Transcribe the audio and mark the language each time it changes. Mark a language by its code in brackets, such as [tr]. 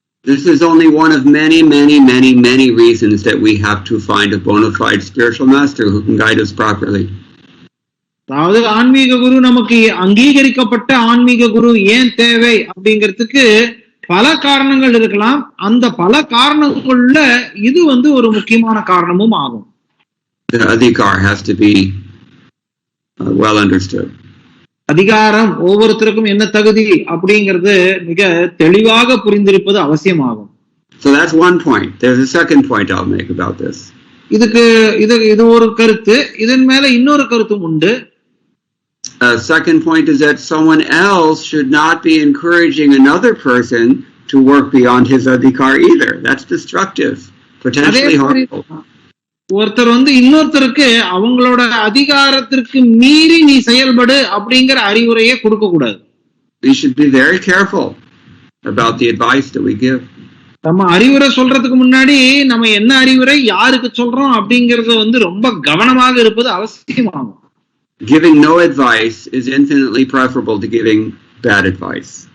[en] This is only one of many reasons that we have to find a bona fide spiritual master who can guide us properly. [ta] அதாவது ஆன்மீக குரு, நமக்கு அங்கீகரிக்கப்பட்ட ஆன்மீக குரு ஏன் தேவை அப்படிங்கிறதுக்கு பல காரணங்கள் இருக்கலாம். அந்த பல காரணங்கள்ல இது வந்து ஒரு முக்கியமான காரணமும் ஆகும். [en] The adhikar has to be well understood. [ta] அதிகாரம் ஒவ்வொருத்தருக்கும் என்ன தகுதி அப்படிங்கிறது மிக தெளிவாக புரிந்திருப்பது அவசியமாகும். [en] So that's one point. There's a second point I'll make about this. [ta] இது ஒரு கருத்து. இதன் மேல இன்னொரு கருத்தும் உண்டு. [en] Second point is that someone else should not be encouraging another person to work beyond his adhikar either. That's destructive, potentially harmful. [ta] ஒருத்தர் வந்து இன்னொருத்தருக்கு அவங்களோட அதிகாரத்திற்கு மீறி நீ செயல்படு அப்படிங்கிற அறிவுரையை கொடுக்க கூடாது. [en] We should be very careful about the advice that we give. [ta] நம்ம அறிவுரை சொல்றதுக்கு முன்னாடி நம்ம என்ன அறிவுரை யாருக்கு சொல்றோம் அப்படிங்கறது வந்து ரொம்ப கவனமாக இருப்பது அவசியமாகும். [en] Giving no advice is infinitely preferable to giving bad advice.